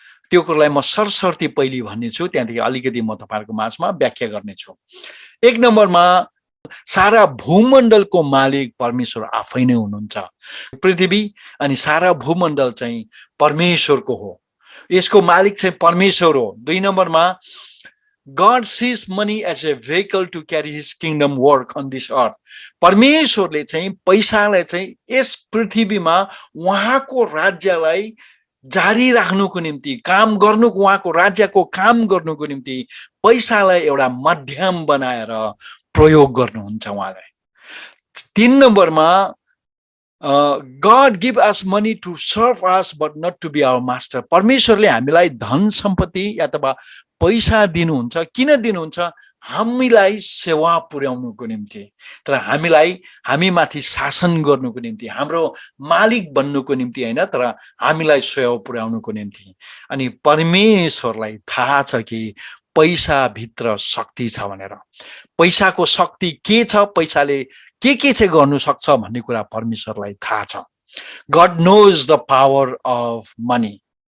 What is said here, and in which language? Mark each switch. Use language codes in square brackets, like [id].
[ne] त्यो कुरालाई म सरसर्ती पहिले भन्नेछु, त्यहाँदेखि अलिकति म तपाईँहरूको माझमा व्याख्या गर्नेछु। 1 नम्बरमा, सारा भूमण्डलको मालिक परमेश्वर आफै नै हुनुहुन्छ। पृथ्वी अनि सारा भूमण्डल चाहिँ परमेश्वरको हो, यसको मालिक चाहिँ परमेश्वर हो। 2 नम्बरमा, [en] God sees money as a vehicle to carry his kingdom work on this earth. [ne] परमेश्वरले चाहिँ पैसालाई चाहिँ यस पृथ्वीमा उहाँको राज्यलाई जारी राख्नुको निम्ति, काम गर्नुको, उहाँको राज्यको काम गर्नुको निम्ति पैसालाई एउटा माध्यम बनाएर प्रयोग गर्नुहुन्छ उहाँले। 3 नम्बरमा, [en] God give us money to serve us but not to be our master. [ne] परमेश्वरले हामीलाई धन सम्पत्ति अथवा पैसा दिनुहुन्छ, किन दिनुहुन्छ? हामीलाई सेवा पुर्याउनुको निम्ति, तर हामी माथि शासन गर्नुको निम्ति, हाम्रो मालिक बन्नुको निम्ति होइन, तर हामीलाई सेवा पुर्याउनुको निम्ति। अनि परमेश्वरलाई थाहा छ कि पैसा भित्र शक्ति छ भनेर। पैसाको शक्ति के छ, पैसाले के चाहिँ गर्नु सक्छ भन्ने कुरा परमेश्वरलाई थाहा छ। [en] God knows the power of money.